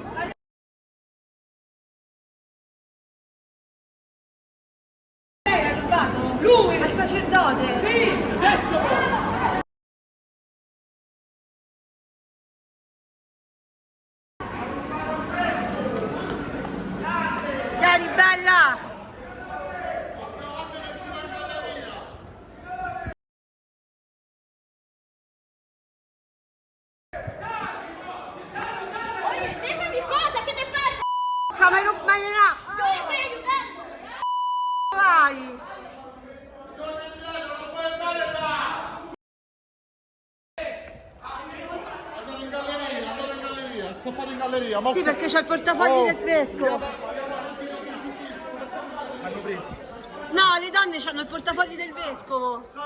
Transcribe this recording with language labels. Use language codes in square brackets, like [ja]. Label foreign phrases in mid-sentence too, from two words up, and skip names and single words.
[it] Lei l'ha rubato? Lui! Al sacerdote? Sì, vescovo! Vieni, bella! [es] Déjame cosa, ¿qué te pasa? [it] Mai menato! [es] Yo le estoy ayudando. [it] Vai! Andate in galleria, scappate in galleria! Ma Sì, perché c'è il portafogli del vescovo. No, le donne hanno il portafogli del vescovo.